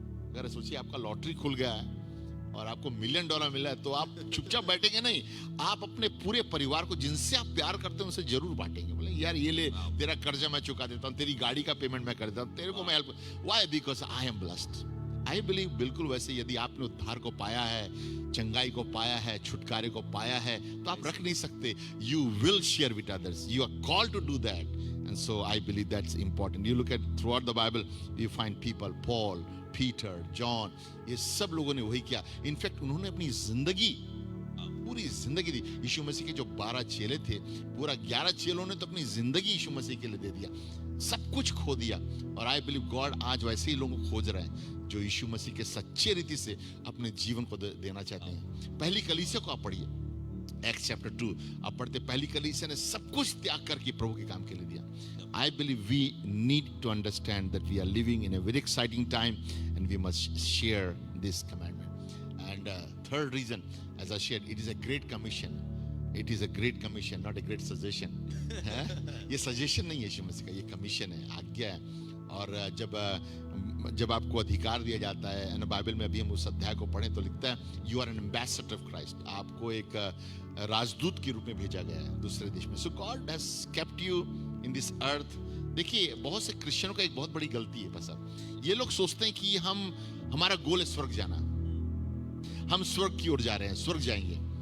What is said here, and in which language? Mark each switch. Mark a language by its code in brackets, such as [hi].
[hi] अगर सोचिए आपका लॉटरी खुल गया है और आपको $1 मिलियन मिला है, तो आप चुपचाप बैठेंगे नहीं, आप अपने पूरे परिवार को, जिनसे आप प्यार करते हैं, उनसे जरूर बांटेंगे। बोले यार ये ले, तेरा कर्जा मैं चुका देता हूँ, तेरी गाड़ी का पेमेंट मैं कर देता हूँ, तेरे को मैं help. [en] Why? Because I am blessed. I believe [hi] बिल्कुल वैसे यदि आपने उद्धार को पाया है, चंगाई को पाया है, छुटकारे को पाया है, तो आप रख नहीं सकते। [en] You will share with others. You are called to do that. And so I believe that's important. You look at throughout the Bible, you find people, Paul, Peter, John, [hi] ये सब लोगों ने वही किया। इनफैक्ट उन्होंने अपनी जिंदगी पूरी जिंदगी दी। यीशु मसीह के जो 12 चेले थे, पूरा 11 चेलों ने तो अपनी जिंदगी यीशु मसीह के लिए दे दिया, सब कुछ खो दिया। और [en] I believe God [hi] आज वैसे ही लोगों को खोज रहे हैं जो यीशु मसीह के सच्चे रीति से अपने जीवन को देना चाहते हैं। पहली कलीसिया को आप पढ़िए, एक्ट्स चैप्टर 2 आप पढ़ते, पहली कलीसिया ने सब कुछ त्याग करके प्रभु के काम के लिए दिया। [en] I believe we need to understand that we are living in a very exciting time and we must share this commandment. And third reason, as I shared, it is a great commission. It is a great commission, not a great suggestion. [hi] ये suggestion नहीं है यीशु मसीह का, ये commission है, आज्ञा है। और जब आपको अधिकार दिया जाता है, ना बाइबल में अभी हम उस अध्याय को पढ़ें तो लिखता है [en] you are an ambassador of Christ, [hi] आपको एक राजदूत के रूप में भेजा गया है दूसरे देश में। [en] So God has kept you in this earth. [hi] देखिए बहुत से क्रिश्चियनों का एक बहुत बड़ी गलती है बस, ये लोग सोचते हैं कि हमारा गोल है स्वर्ग जाना, हम स्वर्ग की ओर जा रहे हैं, स्वर्ग जाएंगे।